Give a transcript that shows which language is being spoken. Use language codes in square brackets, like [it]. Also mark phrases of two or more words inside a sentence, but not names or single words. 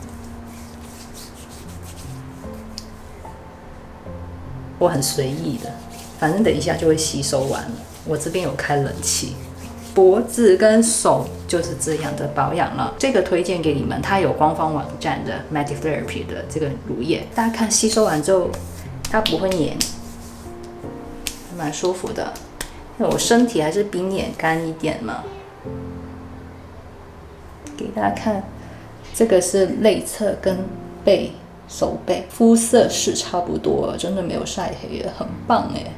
[zh] 我很隨意的，反正等一下就會吸收完了。我這邊有開冷氣，脖子跟手就是這樣的保養了。這個推薦給你們，它有官方網站的 Matic Therapy 的這個乳液，大家看吸收完之後，它不會黏，還蠻舒服的。我身體還是比臉乾一點嘛，給大家看，這個是內側跟背、手背，膚色是差不多，真的沒有曬黑了，很棒哎。